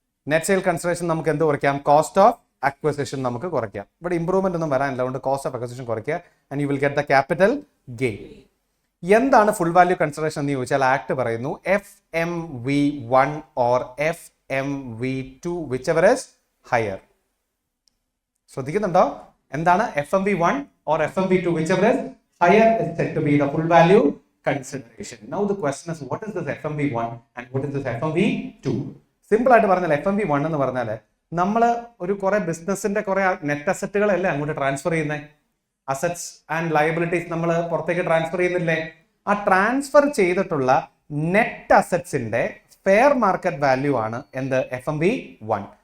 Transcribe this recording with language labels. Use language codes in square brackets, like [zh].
[ml] Net sale consideration നമുക്ക് എന്ത് കുറയ്ക്കാം? കോസ്റ്റ് ഓഫ് അക്വസിഷൻ നമുക്ക് കുറയ്ക്കാം. ഇവിടെ ഇംപ്രൂവ്മെന്റ് ഒന്നും വരാനില്ല, അതുകൊണ്ട് കോസ്റ്റ് ഓഫ് അക്വസിഷൻ കുറയ്ക്കുക [en] And you will get the capital gain. [ml] എന്താണ് ഫുൾ വാല്യൂ കൺസിഡറേഷൻ എന്ന് ചോദിച്ചാൽ ആക്ട് പറയുന്നു FMV1 or FMV2 [en] whichever is higher. [ml] ശ്രദ്ധിക്കുന്നുണ്ടോ? എന്താണ് [en] FMV1 or FMV2 whichever is higher is said to be the full value consideration. Now the question is, what is this FMV1 and what is this FMV2? [ml] Simple ആയിട്ട് പറഞ്ഞാൽ FMV1 എന്ന് പറഞ്ഞാൽ നമ്മൾ ഒരു കുറെ ബിസിനസിന്റെ കുറെ നെറ്റ് അസറ്റുകളല്ലേ അങ്ങോട്ട് ട്രാൻസ്ഫർ ചെയ്യുന്നത്. അസറ്റ്സ് ആൻഡ് ലയബിലിറ്റീസ് നമ്മൾ പുറത്തേക്ക് ട്രാൻസ്ഫർ ചെയ്യുന്നില്ലേ? ആ ട്രാൻസ്ഫർ ചെയ്തിട്ടുള്ള നെറ്റ് അസറ്റ്സിന്റെ ഫെയർ മാർക്കറ്റ് വാല്യൂ ആണ് എന്ത്? FMV1.